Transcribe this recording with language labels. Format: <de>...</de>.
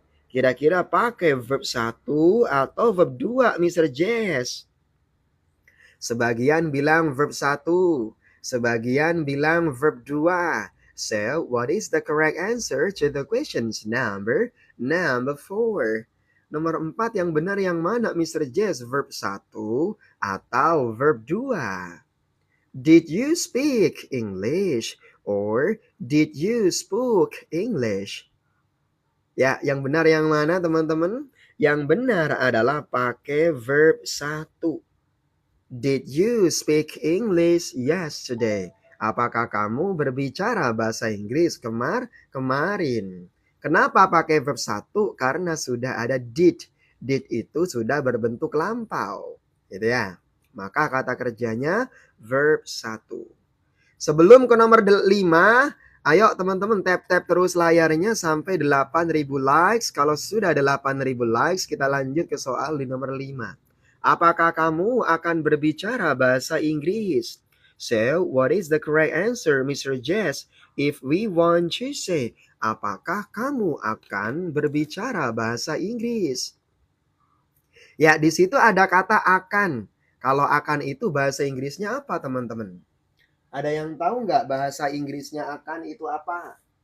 <id>Kira-kira pakai verb 1 atau verb 2, Mr. Jess? Sebagian bilang verb 1. Sebagian bilang verb 2.</id> <en>So, what is the correct answer to the questions number 4?</en> <id>Nomor 4 yang benar yang mana, Mr. Jess? Verb 1 atau verb 2?</id> <en>Did you speak English? Or did you spoke English?</en> <id>Ya, yang benar yang mana, teman-teman? Yang benar adalah pakai verb 1.</id> <en>Did you speak English yesterday?</en> <id>Apakah kamu berbicara bahasa Inggris kemarin? Kenapa pakai verb 1? Karena sudah ada did. Did itu sudah berbentuk lampau. Gitu ya. Maka kata kerjanya verb 1. Sebelum ke nomor 5, ayo teman-teman tap-tap terus layarnya sampai 8.000 likes. Kalau sudah 8.000 likes, kita lanjut ke soal di nomor 5. Apakah kamu akan berbicara bahasa Inggris?</id> <en>So, what is the correct answer, Mr. Jess? If we want to say,</en> <id>apakah kamu akan berbicara bahasa Inggris? Ya, di situ ada kata akan. Kalau akan itu bahasa Inggrisnya apa, teman-teman? Ada yang tahu nggak bahasa Inggrisnya akan itu apa?</id>